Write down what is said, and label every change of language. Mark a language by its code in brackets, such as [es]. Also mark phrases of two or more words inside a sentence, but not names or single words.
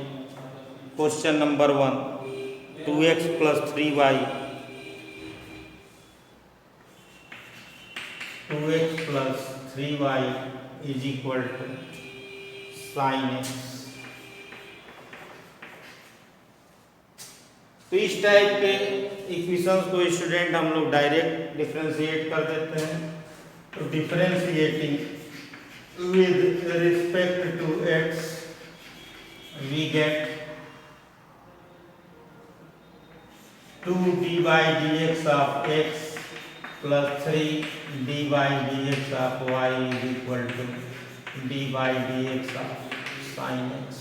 [en] Question number 1. 2x plus 3y. 2x plus 3y is equal to sin x. [hi] तो इस टाइप के इक्वेशंस को स्टूडेंट हम लोग [en] direct differentiate [hi] कर देते हैं. [en] तो डिफरेंशिएटिंग with respect to x we get 2 d by dx of x plus 3 d by dx of y is equal to d by dx of sin x.